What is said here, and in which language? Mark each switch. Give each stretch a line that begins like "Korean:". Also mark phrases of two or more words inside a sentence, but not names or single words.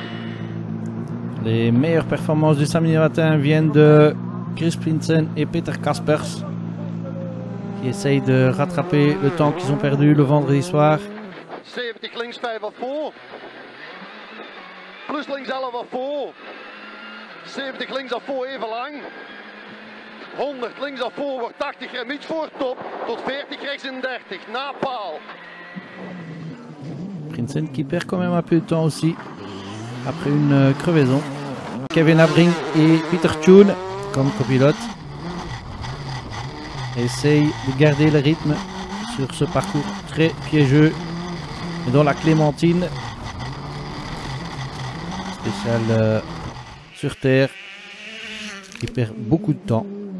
French: Les meilleures performances du samedi matin viennent de Chris Prinsen et Peter Kaspers, qui essayent de rattraper le temps qu'ils ont perdu le vendredi soir.
Dutch: 70 links 5
French: à fond.
Dutch: Plus links 11
French: à fond.
Dutch: 70 links
French: à fond
Dutch: even lang. 100 links
French: à fond
Dutch: wordt 80 rem iets voor top. Tot 40 rechts in 30. Na paal.
French: Prinsen qui perd quand même un peu de temps aussi après une crevaison. Kevin Abring et Peter Thune comme copilote essayent de garder le rythme sur ce parcours très piégeux et dans la Clémentine spéciale sur terre qui perd beaucoup de temps.